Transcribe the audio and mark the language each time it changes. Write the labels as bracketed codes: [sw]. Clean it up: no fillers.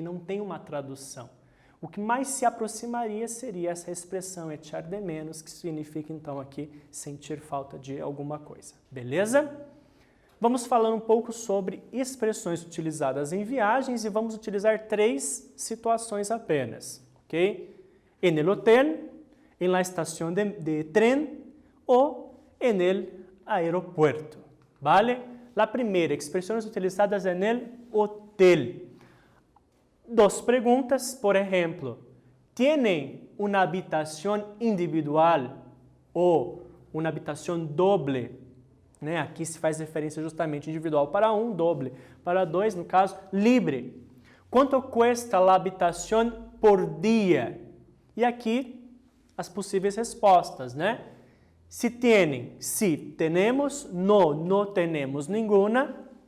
[pt] Não tem uma tradução. O que mais se aproximaria seria essa expressão echar de menos, que significa então aqui sentir falta de alguma coisa. Beleza? Vamos falar um pouco sobre expressões utilizadas em viagens e vamos utilizar 3 situações apenas, ok? [es] En el hotel, en la estación de tren ou en el aeropuerto, ¿vale? [pt] La primeira, expressões utilizadas [es] en el hotel. [pt] 2 perguntas, por exemplo, [es] ¿tienen una habitación individual ou una habitación doble? [pt] Né? Aqui se faz referência justamente individual para 1, doble para 2, no caso, libre. [es] ¿Cuánto cuesta la habitación por día? [pt] E aqui as possíveis respostas, né? [es] Se tienen, sí, tenemos, no, no tenemos ninguna.